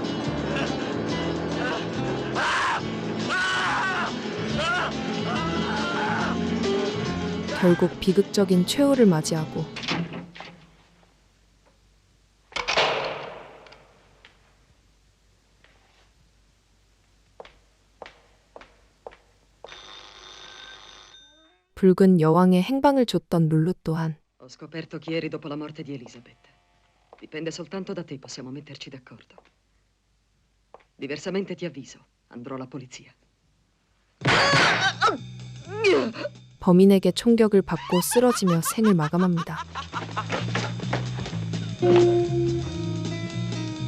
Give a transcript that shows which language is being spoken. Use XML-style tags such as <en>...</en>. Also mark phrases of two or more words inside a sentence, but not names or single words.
<ko>결국 비극적인 최후를 맞이하고 붉은 여왕의 행방을 줬던 룰루 또한</ko> <it>Ho scoperto chi eri dopo la morte di Elizabeth. Dipende soltanto da te, possiamo metterci d'accordo. Diversamente ti avviso, andrò alla polizia.</it> <ko>범인에게 총격을 받고 쓰러지며 생을 마감합니다.</ko>